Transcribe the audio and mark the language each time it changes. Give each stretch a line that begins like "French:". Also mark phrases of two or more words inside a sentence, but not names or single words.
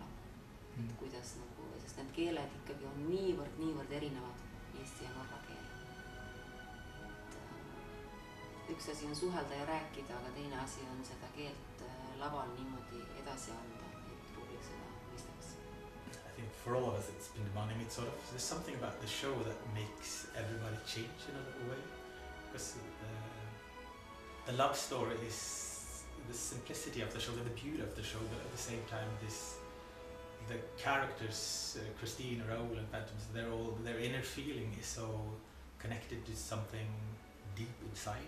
Estonian: Et kuidas nagu, sest need keeled ikkagi on niivõrd erinevad, eesti ja norra keel. Et üks asi on suhelda ja rääkida, aga teine asi on seda keelt laval niimoodi edasi anda, et publik seda mõistaks.
English: I think for all of us it's been demanding. It's sort of, there's something about the show that makes everybody change in a little way. Because the love story is the simplicity of the show, the beauty of the show, but at the same time the characters, Christine, Raoul and Phantoms, their inner feeling is so connected to something deep inside.